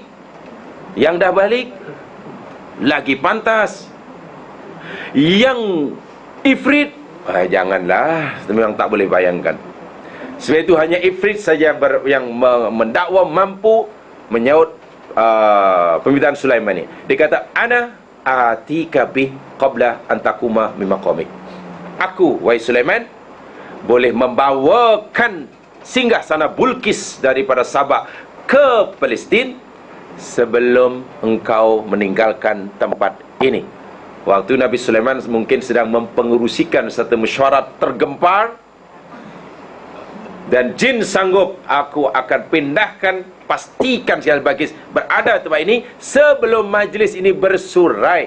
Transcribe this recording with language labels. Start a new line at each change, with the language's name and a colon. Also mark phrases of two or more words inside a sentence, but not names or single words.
Malay: Yang dah balik lagi pantas. Yang Ifrit, janganlah, memang tak boleh bayangkan. Sebab itu hanya Ifrit saja yang mendakwa mampu menyaut permintaan Sulaiman ni. Dia kata,
Arabic: أنا آتيك به قبل أن تقوم من مقامك.
Malay: Aku, wahai Sulaiman, boleh membawakan singgah sana Bulkis daripada Sabah ke Palestin sebelum engkau meninggalkan tempat ini. Waktu Nabi Sulaiman mungkin sedang mempengerusikan satu mesyuarat tergempar, dan jin sanggup, aku akan pindahkan, pastikan si Al-Balqis berada di tempat ini sebelum majlis ini bersurai.